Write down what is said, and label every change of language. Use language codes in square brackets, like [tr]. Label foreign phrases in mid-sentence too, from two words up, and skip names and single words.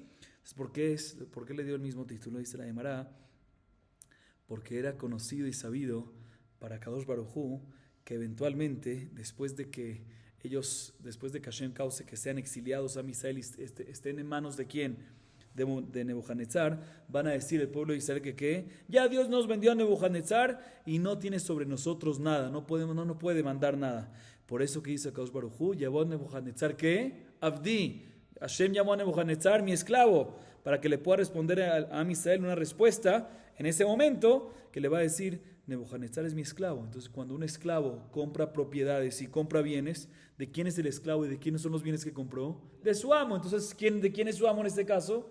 [es] Entonces, ¿por qué le dio el mismo título? Dice la Gemara, porque era conocido y sabido para [he] קדוש ברוך הוא [es] que eventualmente, después de que Hashem cause que sean exiliados a Israel y estén en manos de quién, de Nebuchadnezzar, van a decir el pueblo de Israel que ya Dios nos vendió a Nebuchadnezzar y no tiene sobre nosotros nada, no nos puede demandar nada. Por eso que dice [he] קדוש ברוך הוא, [es] llevó a Nebuchadnezzar ¿qué? Avdi. Hashem llamó a Nebuchadnezzar mi esclavo, para que le pueda responder a Israel una respuesta en ese momento que le va a decir, Nebuchadnezzar es mi esclavo. Entonces cuando un esclavo compra propiedades y compra bienes, ¿de quién es el esclavo y de quiénes son los bienes que compró? De su amo. Entonces, ¿de quién es su amo en este caso?